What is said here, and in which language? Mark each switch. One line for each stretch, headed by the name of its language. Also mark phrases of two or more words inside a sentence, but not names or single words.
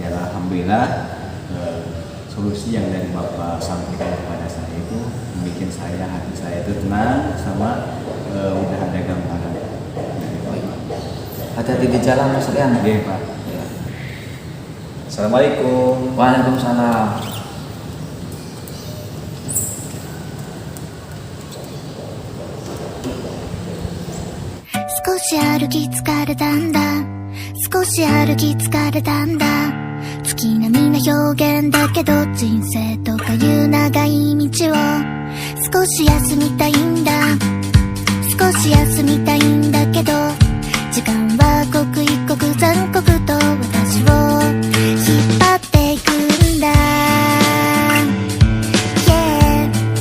Indonesian: Dan alhamdulillah solusi yang dari Bapak sampaikan kepada saya itu membuat hati saya itu tenang, sama udah ada gambaran dari Bapak. Hati-hati di jalan Mas Rian. Oke Pak. Ya. Assalamualaikum. Waalaikumsalam.
Japanese: 少し歩き疲れたんだ少し歩き疲れたんだ月並みな表現だけど人生とかいう長い道を少し休みたいんだ少し休みたいんだけど時間は刻一刻残酷と私を引っ張っていくんだ Yeah